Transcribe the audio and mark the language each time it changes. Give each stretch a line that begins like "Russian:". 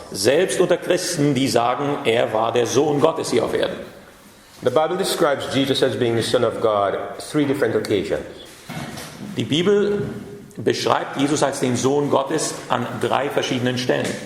German: Selbst unter Christen, die sagen, er war der Sohn Gottes hier auf Erden.
English: The Bible describes Jesus as being the Son of God 3 different occasions.
German: Die Bibel beschreibt Jesus als den Sohn Gottes an 3 verschiedenen Stellen.